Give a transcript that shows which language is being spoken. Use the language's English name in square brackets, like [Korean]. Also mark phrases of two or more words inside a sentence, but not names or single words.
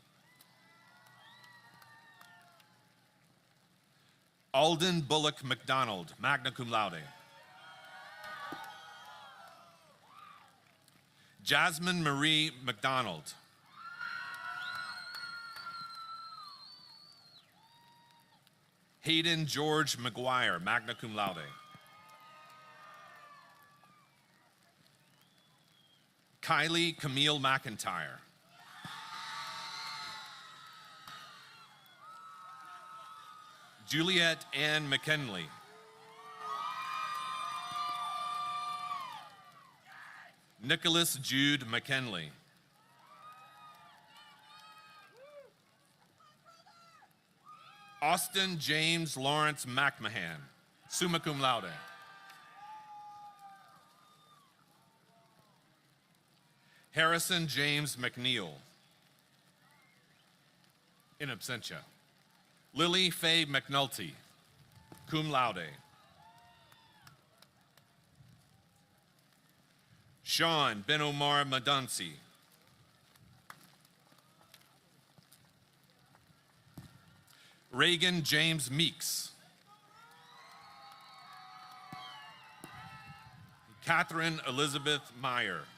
[English] Alden Bullock McDonald, [Latin] magna cum laude. [English] Jasmine Marie McDonald. Hayden George McGuire, [Latin] magna cum laude. [English] Kylie Camille McIntyre. Juliet Ann McKinley. Nicholas Jude McKinley. Austin James Lawrence McMahon, [Latin] summa cum laude. [English] Harrison James McNeil, [Latin] in absentia. [English] Lily Faye McNulty, [Latin] cum laude. [English] Sean Ben Omar Madansi. Reagan James Meeks. Catherine Elizabeth Meyer.